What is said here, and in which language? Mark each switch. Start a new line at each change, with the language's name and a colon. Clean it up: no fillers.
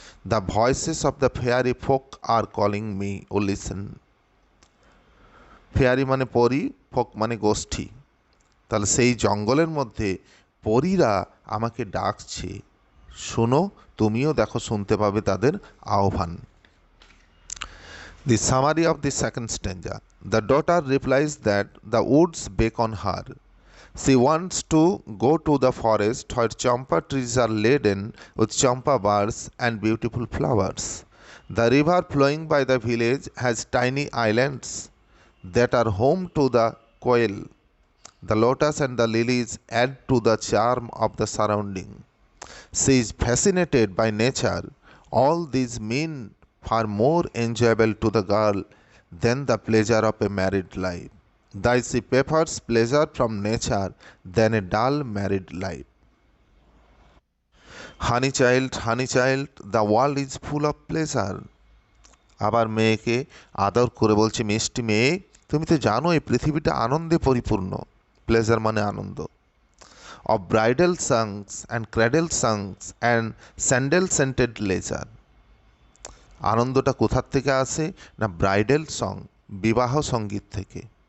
English: The voices of the fairy folk are calling me, oh listen.
Bangla: Fairy মানে পরী, folk মানে গোষ্ঠী। তাহলে সেই জঙ্গলের মধ্যে পরীরা আমাকে ডাকছে, শোনো, তুমিও দেখো, শুনতে পাবে তাদের আহ্বান।
English: The summary of the second stanza. The daughter replies that the woods beckon her. She wants to go to the forest where champa trees are laden with champa birds and beautiful flowers. The river flowing by the village has tiny islands that are home to the quail. The lotus and the lilies add to the charm of the surrounding. She is fascinated by nature. All these mean far more enjoyable to the girl than the pleasure of a married life. Thus she prefers pleasure from nature than a dull married life. Honey child, the world is full of pleasure.
Bangla: আবার মেয়েকে আদর করে বলছে, মিষ্টি মেয়ে, তুমি তো জানো এই পৃথিবীটা আনন্দে পরিপূর্ণ। প্লেজার মানে আনন্দ।
English: Of bridal songs and cradle songs and sandal scented leisure.
Bangla: আনন্দটা কোথার থেকে আসে না, ব্রাইডাল সং, বিবাহ সঙ্গীত থেকে।